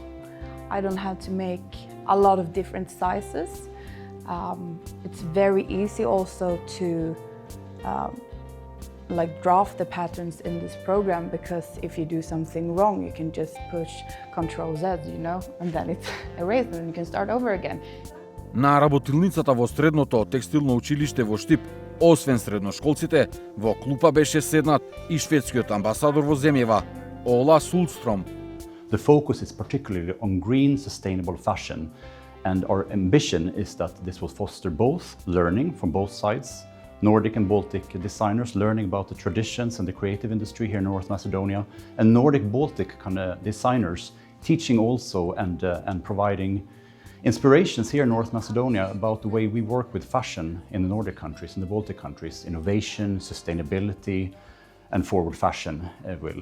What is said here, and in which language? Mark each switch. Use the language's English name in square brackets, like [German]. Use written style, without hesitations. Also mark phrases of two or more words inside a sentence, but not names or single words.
[English] I don't have to make a lot of different sizes. It's very easy also to draft the patterns in this program, because if you do something wrong, you can just push Ctrl Z, and then it's erased and you can start over again. [Macedonian] На работилницата во средното текстилно училиште во Штип, освен средношколците, во клупа беше седнат и шведскиот амбасадор во земјава, Ола Сулстром. [English] The focus is particularly on green, sustainable fashion, and our ambition is that this will foster both learning from both sides, Nordic and Baltic designers learning about the traditions and the creative industry here in North Macedonia, and Nordic-Baltic kind of designers teaching also and providing inspirations here in North Macedonia about the way we work with fashion in the Nordic countries and the Baltic countries, innovation, sustainability, and forward fashion will.